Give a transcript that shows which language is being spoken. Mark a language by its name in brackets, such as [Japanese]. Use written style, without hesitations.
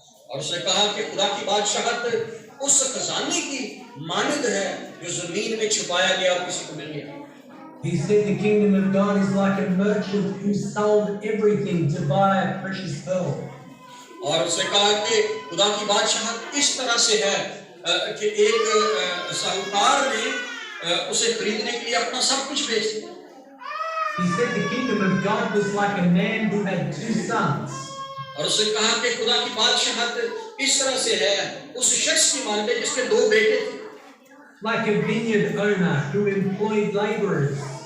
[Hindi] और उसने कहा कि खुदा की बादशाहत उस खजाने की मानद है जो जमीन में छुपाया गया और किसी को मिल गया। [English] He said the kingdom of God is like a merchant who sold everything to buy a precious pearl. [Hindi] और उसने कहा कि खुदा की बादशाहत इस तरह से है कि एक साहूकार ने उसे खरीदने के लिए अपना सब कुछ बेच दिया। [English] He said the kingdom of God was like a man who had two sons. [Hindi] और उसने कहा कि खुदा की बादशाहत इस तरह से है उस शख्स की मानद है जिसके दो बेटे थे। [English] Like a vineyard owner who employed laborers.